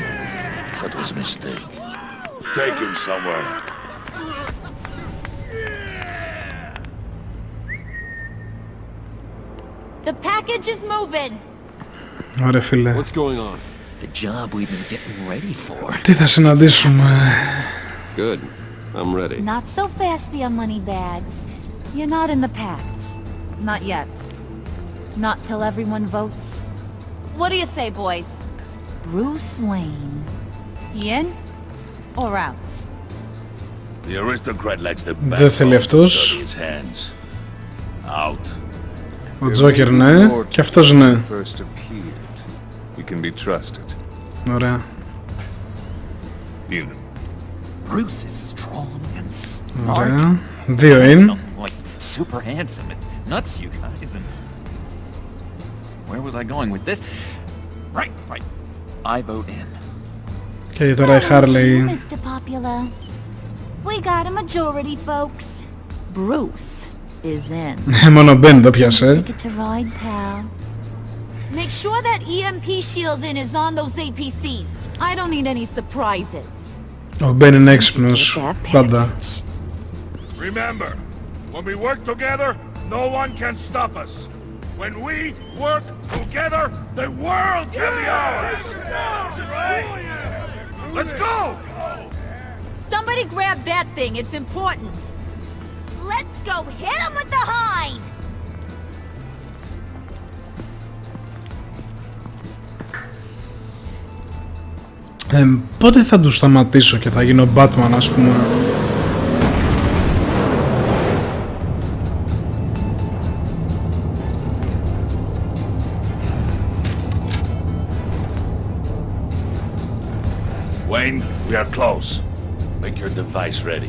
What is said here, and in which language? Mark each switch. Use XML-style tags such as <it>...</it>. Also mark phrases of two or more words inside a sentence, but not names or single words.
<en>That was a mistake. Take him somewhere. The package is moving.</en> <el>Ωραία, φίλε.</el> <en>What's going on? The job we've been getting ready for.</en> <el>Τι θα συναντήσουμε?</el> <en>Good. I'm ready. Not so fast, the money bags. You're not in the pact. Not yet. Not till everyone votes. What do you say, boys? Bruce Wayne. In or out? The aristocrat likes the</en> <el>Δεν θέλει αυτός.</el> <en>his hands. Out.</en> <el>Ο Τζόκερ ναι, και αυτός ναι.</el> <en>First appeared. You can be trusted.</en> <el>Ωραία.</el> <en>In. Bruce is strong and smart.</en> <el>Ωραία. 2 in.</el> <en>Like super handsome. It's nuts, you guys. And where was I going with this? Right. I vote in.</en> <el>Και τώρα η Harley.</el> <en>Mr. Popular. We got a majority, folks. Bruce is in.</en> <el>Μόνο Ben το πιάσε.</el> <en>Ticket to ride, pal. Make sure that EMP shielding is on those APCs. I don't need any surprises.</en> <el>Ο Ben είναι έξυπνος. Πάντα.</el> <en>Remember, when we work together, no one can stop us. When we work together, the world can be ours. Let's go! Somebody grab that thing, it's important. Let's go hit him with the hind!</en> <el>Πότε θα τους σταματήσω και θα γίνω Batman, ας πούμε.</el> <en>Wayne, we are close. Make your device ready.</en>